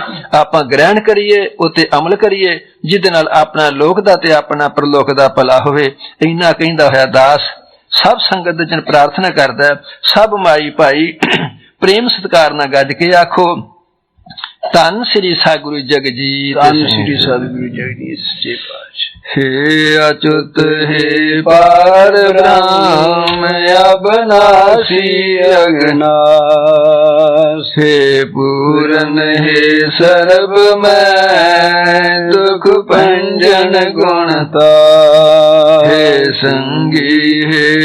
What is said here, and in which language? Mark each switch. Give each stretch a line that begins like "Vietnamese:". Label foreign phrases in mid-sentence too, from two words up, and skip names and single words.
Punjabi: ਆਪਾਂ ਗ੍ਰਹਿਣ ਕਰੀਏ, ਉਤੇ ਅਮਲ ਕਰੀਏ, ਜਿਹਦੇ ਨਾਲ ਆਪਣਾ ਲੋਕ ਦਾ ਤੇ ਆਪਣਾ ਪ੍ਰਲੋਕ ਦਾ ਭਲਾ ਹੋਵੇ। ਇੰਨਾ ਕਹਿੰਦਾ ਹੋਇਆ ਦਾਸ ਸਭ ਸੰਗਤ ਦੇ ਜਨ ਪ੍ਰਾਰਥਨਾ ਕਰਦਾ, ਸਭ ਮਾਈ ਭਾਈ ਪ੍ਰੇਮ ਸਤਿਕਾਰ ਨਾਲ ਗੱਜ ਕੇ ਆਖੋ, ਧੰਨ ਸ੍ਰੀ ਸਤਿਗੁਰੂ ਜਗਜੀਤ, ਧੰਨ ਸ੍ਰੀ ਸਤਿਗੁਰੂ ਜਗਜੀਤ ਸੱਚੇ ਪਾਤਸ਼ਾਹ। ਹੇ ਅਚੁਤ ਹੇ ਪਾਰ ਬ੍ਰਹਮ ਅਵਿਨਾਸ਼ੀ ਅਘਨਾਸ਼, ਹੇ ਪੂਰਨ ਹੇ ਸਰਵ ਮੈਂ ਦੁਖ ਭੰਜਨ ਗੁਣਤਾ, ਹੇ ਸੰਗੀ ਹੇ